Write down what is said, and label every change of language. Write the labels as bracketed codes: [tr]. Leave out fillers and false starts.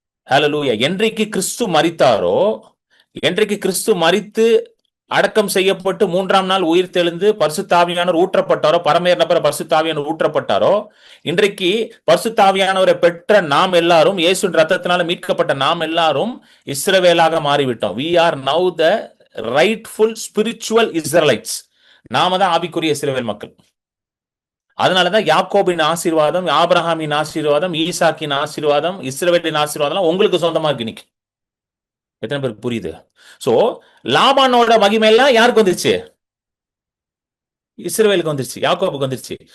[ta] ஹல்லேலூயா. என்றைக்கு கிறிஸ்து மரித்தாரோ, என்றைக்கு கிறிஸ்து மரித்து அடக்கம் செய்யப்பட்டு 3ஆம் நாள் உயிர் தெழுந்து பரிசுத்தாவியானவர் ஊற்றப்பட்டாரோ, பரமேற நபர பரிசுத்தாவியானவர் ஊற்றப்பட்டாரோ, இன்றைக்கு பரிசுத்தாவியானவரை பெற்ற நாம் எல்லாரும், இயேசுவின் ரத்தத்தினால மீட்கப்பட்ட நாம் எல்லாரும் இஸ்ரவேலாக மாறிவிட்டோம். [en] we are now the rightful spiritual Israelites. [ta] நாம தான் ஆவிக்குரிய இஸ்ரவேல் மக்கள். அதனாலதான் யாக்கோபின் ஆசீர்வாதம், ஆபிரகாமின் ஆசீர்வாதம், ஈசாக்கின் ஆசீர்வாதம், இஸ்ரவேலின் ஆசீர்வாதம் உங்களுக்கு சொந்தமா இருக்கு இன்னைக்கு. எத்தனை பேருக்கு புரியுது? சோ லாபானோட மகிமை எல்லாம் யாருக்கு வந்துருச்சு? இஸ்ரவேலுக்கு வந்துருச்சு, யாக்கோபுக்கு வந்துருச்சு.